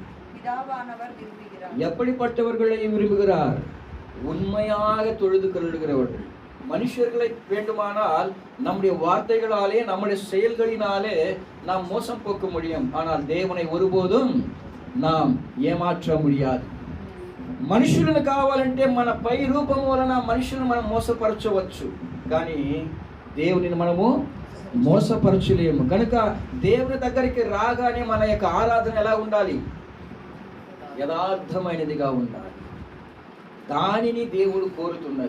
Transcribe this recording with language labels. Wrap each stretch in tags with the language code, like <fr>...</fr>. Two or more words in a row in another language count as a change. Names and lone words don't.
<ta>எப்படிப்பட்டவர்களை விரும்புகிறார்? உண்மையாக தொழுது கொள்ளுகிறவர்கள். மனுஷர்களை வேண்டுமானால் நம்முடைய வார்த்தைகளாலே, நம்முடைய செயல்களினாலே நாம் மோசம் போக்க முடியும். ஆனால் தேவனை ஒருபோதும் நாம் ఏమార్చ முடியாது.</ta> <te>మనుషులను కావాలంటే మన పై రూపం వలన మనుషులను మనం మోసపరచవచ్చు, కానీ దేవునిని మనము మోసపరచలేము. కనుక దేవుని దగ్గరికి రాగానే మన యొక్క ఆరాధన ఎలా ఉండాలి? యథార్థమైనదిగా ఉండాలి. దానిని దేవుడు కోరుతున్నది.</te>